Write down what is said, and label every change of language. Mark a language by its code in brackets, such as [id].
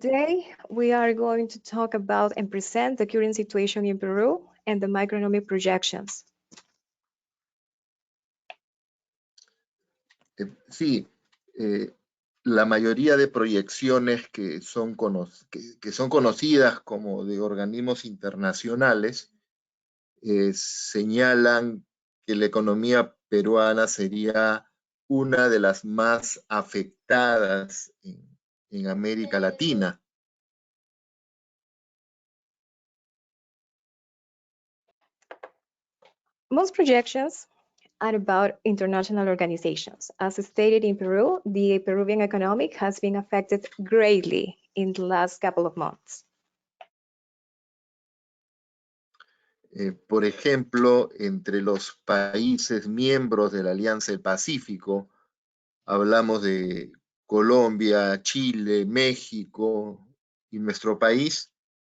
[en] Today, we are going to talk about and present the current situation in Peru and the macroeconomic projections. [es] Sí, la mayoría de proyecciones que son conocidas como de organismos internacionales señalan que la economía peruana sería una de las más afectadas en América Latina. [en] Most projections are about international organizations. As stated in Peru, the Peruvian economy has been affected greatly in the last couple of months. [es] Por ejemplo, entre los países miembros de la Alianza del Pacífico, hablamos de Colombia, Chile, México y nuestro país.